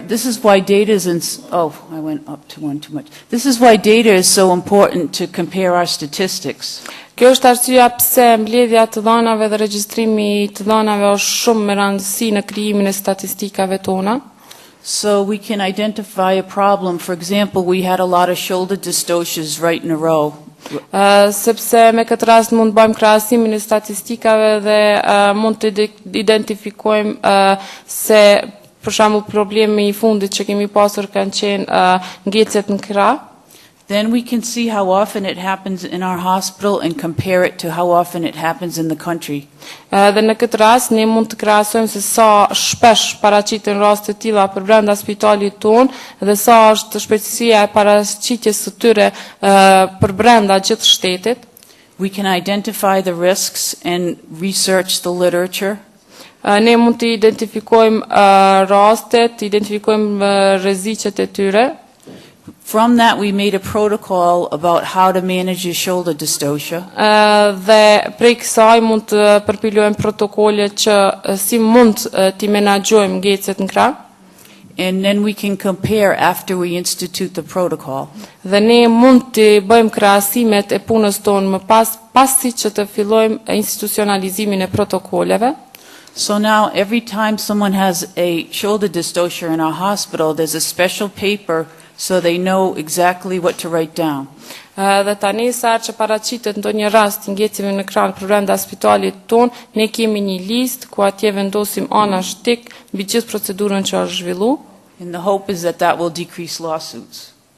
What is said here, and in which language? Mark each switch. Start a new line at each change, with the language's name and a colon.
English: This is why data is I went up to one too much. This is why data is so important to compare our statistics.
Albanian: Kjo është arsyeja pse mbledhja të dhënave dhe regjistrimi i të dhënave është shumë me rëndësi në krijimin e statistikave tona.
English: So we can identify a problem. For example, we had a lot of shoulder dystocias right in a row.
Albanian: Sepse me këtë rast mund bëjmë krahasimin e statistikave dhe mund të identifikojmë se për shembull problemi i fundit që kemi pasur kanë qenë ngecet në krah.
English: then we can see how often it happens in our hospital and compare it to how often it happens in the country.
Albanian: Dhe në këtë rast ne mund të krahasojmë se sa shpesh paraqiten raste të tilla për brenda spitalit ton dhe sa është shpejtësia e paraqitjes së tyre për brenda gjithë shtetit.
English: We can identify the risks and research the literature.
Albanian: Ne mund të identifikojmë rastet, identifikojmë rreziqet e tyre.
English: From that, we made a protocol about how to manage the shoulder dystocia.
Albanian: Dhe prej kësaj mund të përpilojmë protokole që si mund t'i menaxhojmë ngecet në krah.
English: And then we can compare after we institute the protocol.
Albanian: Dhe ne mund të bëjmë krahasimet e punës tonë më pasi që të fillojmë institucionalizimin e protokoleve.
English: So now, every time someone has a shoulder dystocia in our hospital, there's a special paper so they know exactly what to write down.
Albanian: Dhe tani sa që paraqitet ndonjë rast ngjecjeve në krah për brenda spitalit ton, ne kemi një listë ku atje vendosim anashtik mbi gjithë procedurën që është zhvilluar.
English: And the hope is that that will decrease lawsuits.